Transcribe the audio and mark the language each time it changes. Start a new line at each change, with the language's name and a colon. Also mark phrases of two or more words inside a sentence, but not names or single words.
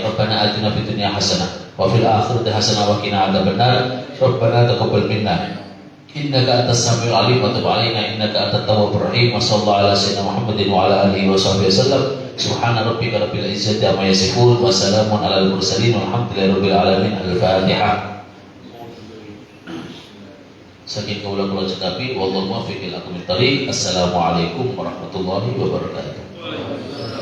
Arabic: ربنا آتنا في الدنيا حسنة وفي الآخرة حسنة وقنا عذاب النار. ربنا تقبل منا إنك أنت السميع العليم وتب علينا إنك أنت التواب الرحيم. وصلى الله على سيدنا محمد وعلى آله وصحبه وسلم سبحان ربك رب العزة عما يصفون وسلام على المرسلين والحمد لله رب العالمين. Al-Fatihah.
Javanese: Saking kawula cekapi
Arabic: والله الموفق إلى أقوم الطريق. السلام عليكم ورحمة الله وبركاته.